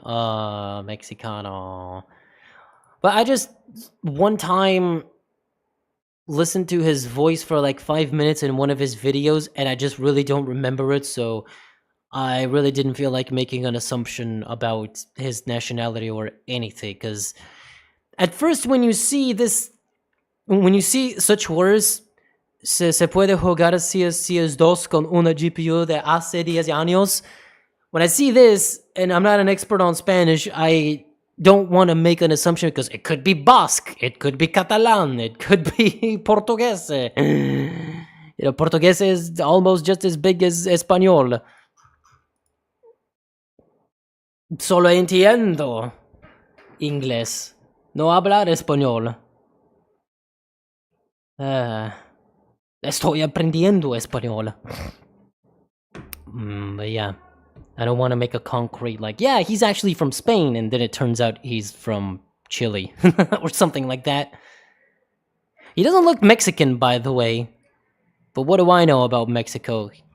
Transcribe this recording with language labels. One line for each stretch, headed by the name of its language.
English: Mexicano. But I just, one time, listened to his voice for like 5 minutes in one of his videos, and I just really don't remember it, so I really didn't feel like making an assumption about his nationality or anything, because at first when you see such words,
Spanish: se puede jugar CS2 con una GPU de hace 10 años.
English: When I see this, and I'm not an expert on Spanish, I don't want to make an assumption because it could be Basque, it could be Catalan, it could be Portuguese. You know, Portuguese is almost just as big as Español.
Spanish: Solo entiendo inglés, no hablar español. Estoy aprendiendo español.
English: But yeah, I don't want to make a concrete like, yeah, he's actually from Spain, and then it turns out he's from Chile or something like that. He doesn't look Mexican, by the way, but what do I know about Mexico?